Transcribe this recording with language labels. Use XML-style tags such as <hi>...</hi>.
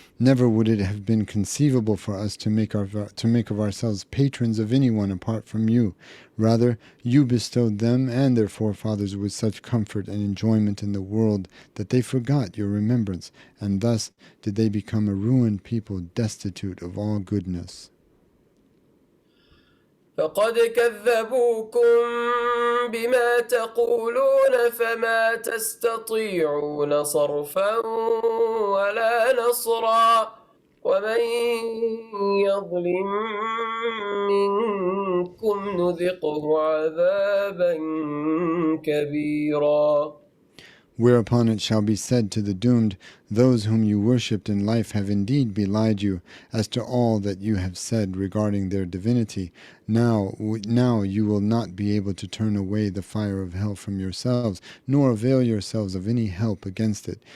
<en>Never would it have been conceivable for us to make of ourselves patrons of anyone apart from you. Rather, you bestowed them and their forefathers with such comfort and enjoyment in the world that they forgot your remembrance, and thus did they become a ruined people destitute of all goodness.</en> <ar>فقد كذبوكم بما تقولون فما تستطيعون صرفا ولا نصرا ومن يظلم منكم نذقه عذابا كبيرا.</ar> <en>Whereupon it shall be said to the doomed, those whom you worshipped in life have indeed belied you as to all that you have said regarding their divinity. Now you will not be able to turn away the fire of hell from yourselves, nor avail yourselves of any help against it.</en>